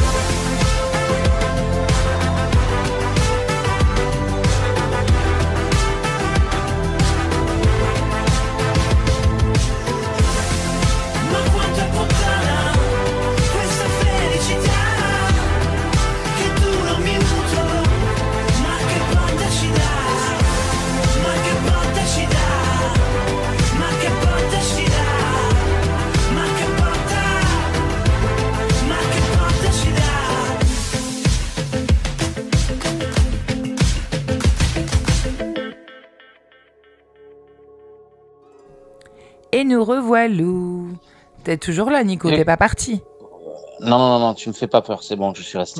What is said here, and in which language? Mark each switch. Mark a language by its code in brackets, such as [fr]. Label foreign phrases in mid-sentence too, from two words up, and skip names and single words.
[it] Ma quanto è puttana questa felicità che dura un minuto, ma che botta ci dà, ma che botta ci dà, ma che botta ci dà, ma che botta ci dà. [fr] Et nous revoilà. T'es toujours là, Nico, Oui. t'es pas parti. Non, tu me fais pas peur, c'est bon, je suis resté.